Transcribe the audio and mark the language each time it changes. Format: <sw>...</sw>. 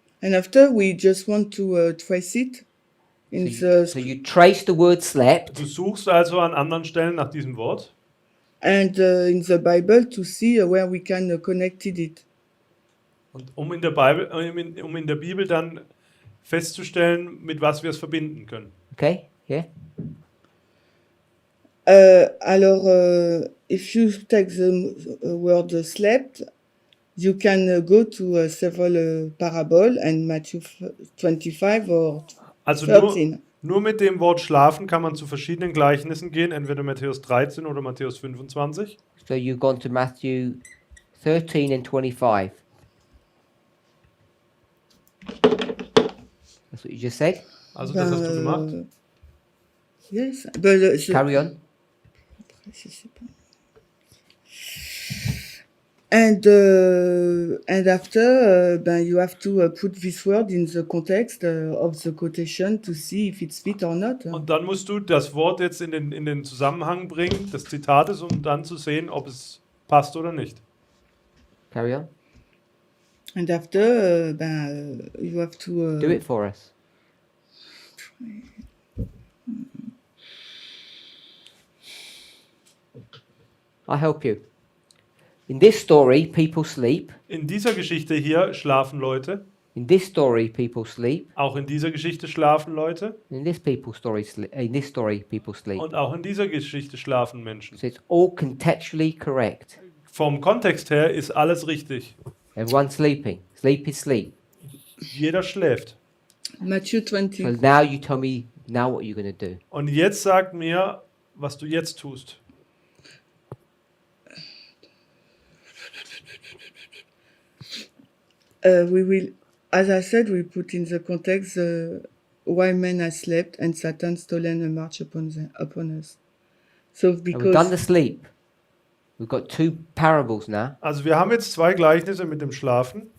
<en>and after we just want to trace it in So you trace the word slept</en> <de>Du suchst also an anderen Stellen nach diesem Wort</de> <en>and in the Bible to see where we can connect it.</en> <de>und um in der Bibel dann festzustellen, mit was wir es verbinden können.</de> <en>Okay, yeah. Alors, if you take the word slept, you can go to several parable and Matthew 25 or</en> <de>Also</de> <en>13.</en> <de>nur mit dem Wort schlafen kann man zu verschiedenen Gleichnissen gehen, entweder Matthäus 13 oder Matthäus 25.</de> <en>So you've gone to Matthew 13 and 25. That's what you just said.</en> <de>Also das hast du gemacht.</de> <en>Yes, but Carry on.</en> <fr>je sais pas.</fr> <en>And after, you have to put this word in the context of the quotation to see if it's fit or not.</en> <de>Und dann musst du das Wort jetzt in den Zusammenhang bringen des Zitates, um dann zu sehen, ob es passt oder nicht.</de> <en>Carry on. And after, you have to Do it for us. I'll help you. In this story, people sleep.</en> <de>In dieser Geschichte hier schlafen Leute.</de> <en>In this story, people sleep.</en> <de>Auch in dieser Geschichte schlafen Leute.</de> <en>In this story, people sleep.</en> <de>Und auch in dieser Geschichte schlafen Menschen.</de> <en>So it's all contextually correct.</en> <de>Vom Kontext her ist alles richtig.</de> <en>Everyone's sleeping. Sleep is sleep.</en> <de>Jeder schläft.</de> <en>Matthew So 20. now you tell me now what you're going to do.</en> <de>Und jetzt sag mir, was du jetzt tust.</de> <en>We will, as I said, we put in the context why men have slept and Satan stolen a march upon us. So And we've done the because sleep. We've got two parables now.</en> <de>Also wir haben jetzt 2 Gleichnisse mit dem Schlafen.</de>